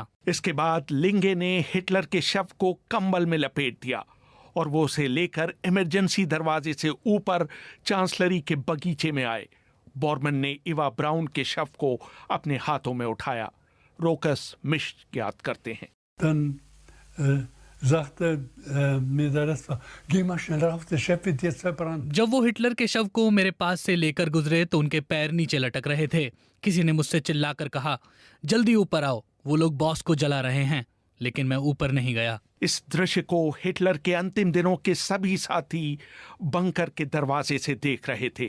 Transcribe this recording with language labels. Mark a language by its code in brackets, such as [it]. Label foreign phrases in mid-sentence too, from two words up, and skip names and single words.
[hi] इसके बाद लिंगे ने हिटलर के शव को कंबल में लपेट दिया और वो उसे लेकर इमरजेंसी दरवाजे से ऊपर चांसलरी के बगीचे में आए। बोरमन ने इवा ब्राउन के शव को अपने हाथों में उठाया। रोकस मिश्र याद करते हैं। [de] Dann sagte mir der Rest, geh mal schnell rauf, der Chef wird jetzt verbrannt. [hi] जब वो हिटलर के शव को मेरे पास से लेकर गुजरे तो उनके पैर नीचे लटक रहे थे। किसी ने मुझसे चिल्लाकर कहा, जल्दी ऊपर आओ, वो लोग बॉस को जला रहे हैं। लेकिन मैं ऊपर नहीं गया। इस दृश्य को हिटलर के अंतिम दिनों के सभी साथी बंकर के दरवाजे से देख रहे थे।